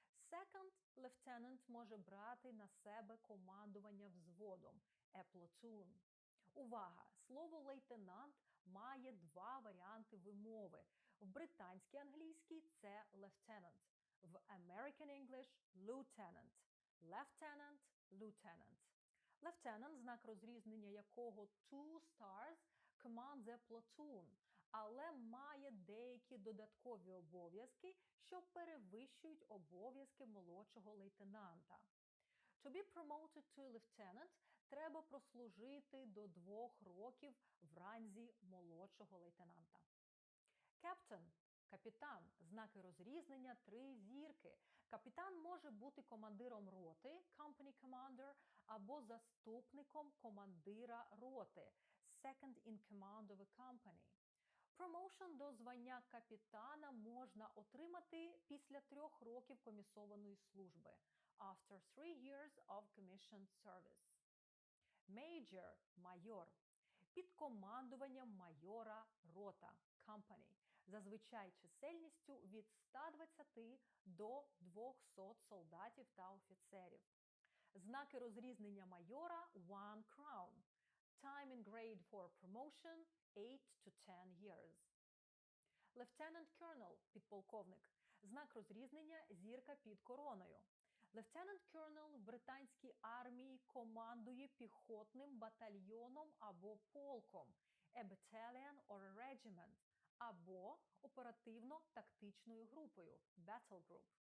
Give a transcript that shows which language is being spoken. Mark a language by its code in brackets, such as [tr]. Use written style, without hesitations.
[uk] Second lieutenant може брати на себе командування взводом – a platoon. Увага! Слово лейтенант має два варіанти вимови. В британській англійській це lieutenant, в American English – lieutenant. [en] Lieutenant – lieutenant. [uk] Lieutenant, знак розрізнення якого [en] two stars, commands a platoon, [uk] але має деякі додаткові обов'язки, що перевищують обов'язки молодшого лейтенанта. [en] To be promoted to lieutenant [uk] треба прослужити до 2 років в ранзі молодшого лейтенанта. Captain – капітан, знаки розрізнення 3 зірки. Капітан може бути командиром роти, company commander, або заступником командира роти, [en] second in command of a company. [uk] Промоушен до звання капітана можна отримати після 3 років комісованої служби, [en] after 3 years of commissioned service. [uk] Major – майор. Під командуванням майора рота, company, зазвичай чисельністю від 120 до 200 солдатів та офіцерів. Знаки розрізнення майора – 1 crown. [en] Time in grade for promotion – 8 to 10 years. [uk] Lieutenant Colonel – підполковник. Знак розрізнення – зірка під короною. Lieutenant Colonel в британській армії командує піхотним батальйоном або полком – [en] a battalion or a regiment, [uk] або оперативно-тактичною групою – battle group.